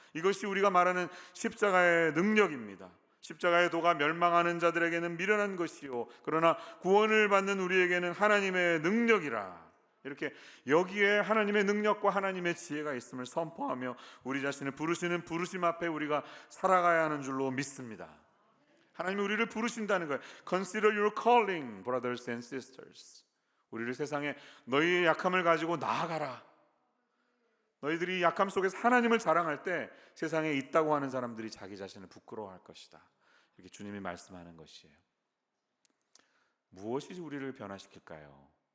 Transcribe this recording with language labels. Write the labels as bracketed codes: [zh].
[ko] 이것이 우리가 말하는 십자가의 능력입니다. 십자가의 도가 멸망하는 자들에게는 미련한 것이요 그러나 구원을 받는 우리에게는 하나님의 능력이라. 이렇게 여기에 하나님의 능력과 하나님의 지혜가 있음을 선포하며 우리 자신을 부르시는 부르심 앞에 우리가 살아가야 하는 줄로 믿습니다. 하나님이 우리를 부르신다는 거예요. [en] Consider your calling, brothers and sisters. [ko] 우리를 세상에 너희의 약함을 가지고 나아가라. 너희들이 약함 속에서 하나님을 자랑할 때 세상에 있다고 하는 사람들이 자기 자신을 부끄러워할 것이다. 이렇게 주님이 말씀하는 것이에요. 무엇이 우리를 변화시킬까요?